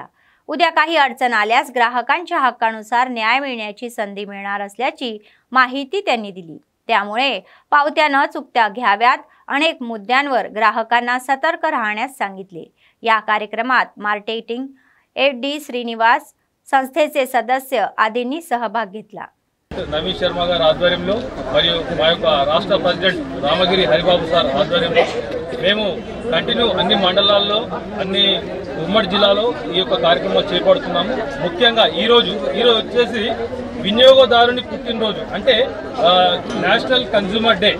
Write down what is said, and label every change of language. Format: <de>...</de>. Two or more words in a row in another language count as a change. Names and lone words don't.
<mr>उद्या काही अडचण आल्यास ग्राहकांच्या हक्कानुसार न्याय मिळण्याची संधी मिळणार असल्याची माहिती त्यांनी दिली. त्यामुळे पावत्या न चुकता घ्याव्यात. अनेक मुद्द्यांवर ग्राहकांना सतर्क राहण्यास सांगितले. या कार्यक्रमात मार्केटिंग FD श्रीनिवास, संस्थेचे सदस्य आदींनी सहभाग घेतला.</mr> <te>నవీన్ శర్మ గారి ఆధ్వర్యంలో మరియు మా యొక్క రాష్ట్ర ప్రెసిడెంట్ రామగిరి హరిబాబు సార్ ఆధ్వర్యంలో మేము కంటిన్యూ అన్ని మండలాల్లో, అన్ని ఉమ్మడి జిల్లాలో ఈ యొక్క కార్యక్రమం చేపడుతున్నాము. ముఖ్యంగా ఈరోజు వచ్చేసి వినియోగదారుని పుట్టినరోజు, అంటే</te> <en>National Consumer Day.</en>